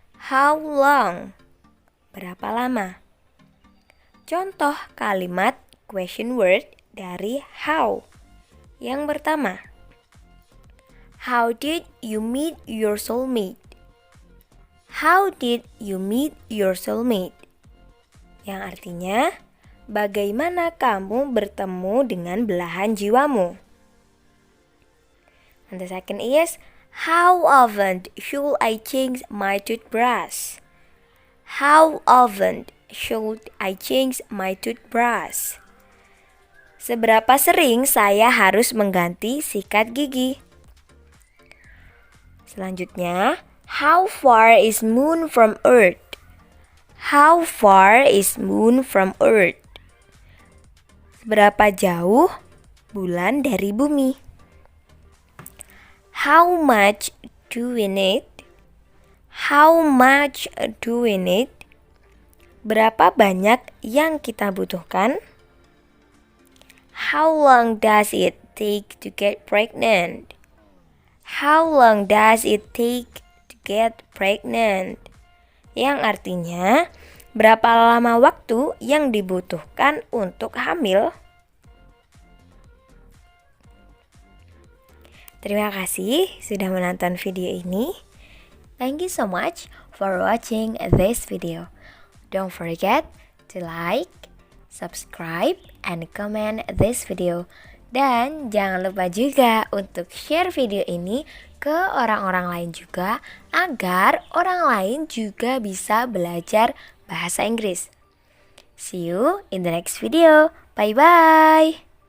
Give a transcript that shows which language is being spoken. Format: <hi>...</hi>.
<en>How long,</en> <id>berapa lama. Contoh kalimat question word dari how. Yang pertama,</id> <en>how did you meet your soulmate? How did you meet your soulmate?</en> <id>Yang artinya, bagaimana kamu bertemu dengan belahan jiwamu?</id> <en>And the second is, how often should I change my toothbrush? How often should I change my toothbrush?</en> <id>Seberapa sering saya harus mengganti sikat gigi? Selanjutnya,</id> <en>how far is moon from earth? How far is moon from earth?</en> <id>Seberapa jauh bulan dari bumi?</id> <en>How much do we need? How much do we need?</en> <id>Berapa banyak yang kita butuhkan?</id> <en>How long does it take to get pregnant? How long does it take to get pregnant?</en> <id>Yang artinya, berapa lama waktu yang dibutuhkan untuk hamil? Terima kasih sudah menonton video ini.</id> <en>Thank you so much for watching this video. Don't forget to like, subscribe, and comment this video.</en> <id>Dan jangan lupa juga untuk share video ini ke orang-orang lain juga, agar orang lain juga bisa belajar bahasa Inggris.</id> <en>See you in the next video. Bye-bye.</en>